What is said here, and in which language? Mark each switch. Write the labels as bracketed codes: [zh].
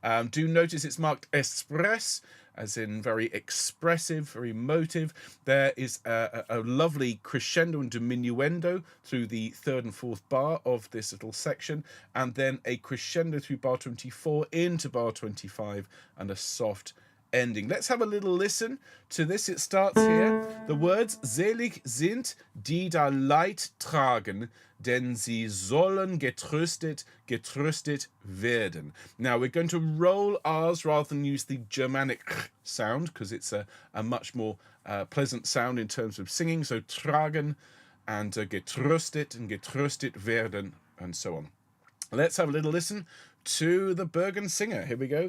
[en] Do notice it's marked express, as in very expressive, very emotive. There is a lovely crescendo and diminuendo through the third and fourth bar of this little section, and then a crescendo through bar 24 into bar 25, and a soft ending. Let's have a little listen to this. It starts here. [de] The words, selig sind, die da Leid tragen, denn sie sollen getröstet werden. [en] Now we're going to roll R's rather than use the Germanic sound, because it's a much more pleasant sound in terms of singing. So tragen and getröstet werden, and so on. Let's have a little listen to the Bergen singer. Here we go.